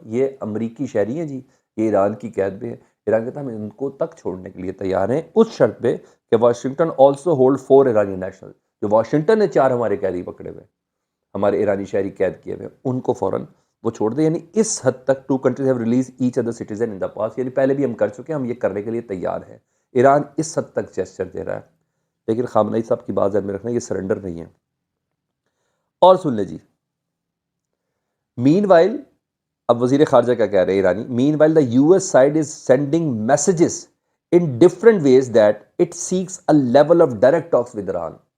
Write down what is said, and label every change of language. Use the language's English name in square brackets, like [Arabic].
[Urdu] یہ امریکی شہری ہیں جی, یہ ایران کی قید میں ہے. ایران کہتا ہے ہم ان کو تک چھوڑنے کے لیے تیار ہیں اس شرط پہ کہ واشنگٹن [English] Also hold 4 ایرانی national. [Urdu] جو واشنگٹن نے 4 ہمارے قیدی پکڑے ہوئے, ہمارے ایرانی شہری قید کیے ہوئے, ان کو فوراً وہ چھوڑ دے. یعنی اس حد تک [English] 2 countries have released each other citizen in the past. [Urdu] یعنی پہلے بھی ہم کر چکے ہیں, ہم یہ کرنے کے لیے تیار ہیں. ایران اس حد تک جیسچر دے رہا ہے. لیکن خامنئی صاحب کی بات ذہن میں رکھنا, یہ سرنڈر نہیں ہے. اور سن لیں جی, [English] meanwhile, [Urdu] اب وزیر خارجہ کیا کہہ رہے ہیں ایرانی, [English] Meanwhile the U S side is sending messages in different ways that it seeks a level of direct talks with Iran.